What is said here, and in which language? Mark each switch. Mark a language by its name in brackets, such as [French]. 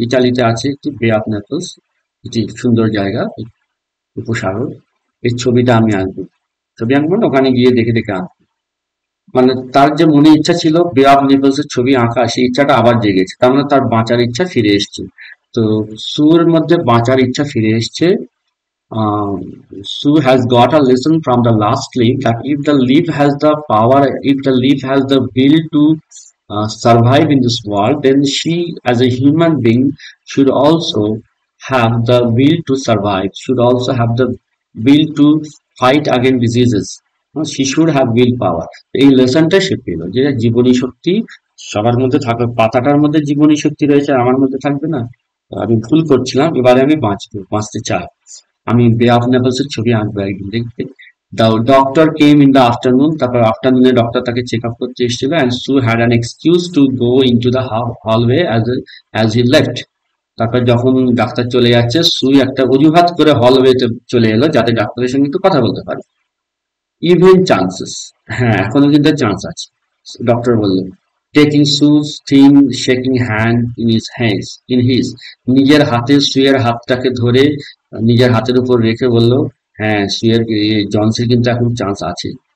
[Bangla] ইটালিতে আছে একটি বে অফ নেপলস, একটি সুন্দর জায়গা, উপসাগর, এই ছবিটা আমি আঁকবো। ছবি আঁকবো না, ওখানে গিয়ে দেখে দেখে আঁকবো। মানে তার যে মনে ইচ্ছা ছিল বে অফ নেপলস এর ছবি আঁকা, সেই ইচ্ছাটা আবার জেগেছে, তার মানে তার বাঁচার ইচ্ছা ফিরে এসছে। তো সুর মধ্যে বাঁচার ইচ্ছা ফিরে এসছে। [English] Sue has got a lesson from the last leaf that if the leaf has the power, if the leaf has the will to survive in this world, then she, as a human being, should also have the will to survive, should also have the will to fight against diseases. She should have willpower. [Bangla] এই লেসনটা সে পেল যে জীবনী শক্তি সবার মধ্যে থাকবে, পাতাটার মধ্যে জীবনী শক্তি রয়েছে, আমার মধ্যে থাকবে না? আমি ভুল করছিলাম, এবারে আমি বাঁচতে চাই। আমি বে অফ নেপলস এর ছবি আঁকবো একদিন, দেখতে। [English] The doctor came in the afternoon. [Bangla] তারপর আফটারনুনে ডক্টর তাকে চেক আপ করতে এসেছিল, [English] and Sue had an excuse to go into the hallway as he left. [Bangla] তারপর যখন ডাক্তার চলে যাচ্ছে, সুই একটা অজুহাত করে হলওয়েতে চলে এলো যাতে ডাক্তারের সঙ্গে একটু কথা বলতে পারে। [English] even chances, [Bangla] হ্যাঁ এখনো কিন্তু চান্স আছে, ডক্টর বললেন। [English] taking Sue's thin shaking hand in his, [Bangla] নিজের হাতে সুইয়ের হাতটাকে ধরে নিজের হাতের উপর রেখে বলল, হ্যাঁ সুইয়ের জনসের কিন্তু এখন চান্স আছে।